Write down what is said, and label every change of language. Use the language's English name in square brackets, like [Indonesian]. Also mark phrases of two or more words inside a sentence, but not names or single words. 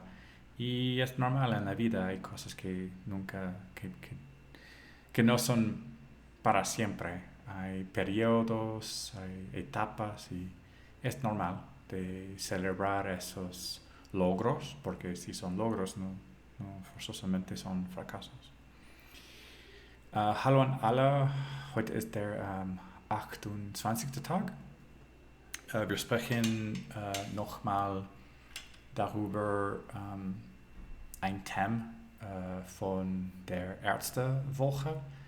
[Spanish] Y es normal en la vida, hay cosas que nunca, que no son para siempre. Hay periodos, hay etapas, y es normal de celebrar esos logros, porque si son logros no forzosamente son fracasos. [German] Hallo an alle, heute ist der 28. Tag. Wir sprechen nochmal darüber ein Thema von der Ärztewoche.